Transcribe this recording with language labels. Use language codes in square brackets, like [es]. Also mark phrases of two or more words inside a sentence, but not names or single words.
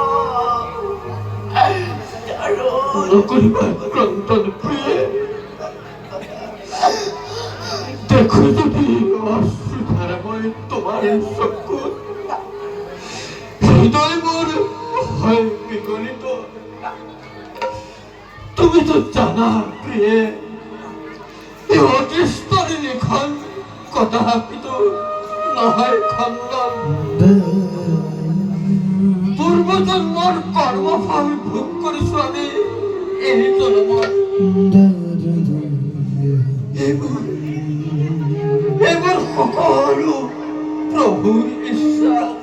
[as] দেখো যদি অশ্রুধারাময় তোমার চক্ষু হৃদয় মোর হয় বিগলিত তুমি তো জানা প্রিয়ে এই অদৃষ্টরে লিখন কদাপিত নহয় খণ্ডন পূর্বজন্মৰ কৰ্মফল ভোগ কৰিছো আমি এই জন্মত এইবোৰ সকলো প্ৰভুৰ ইচ্ছা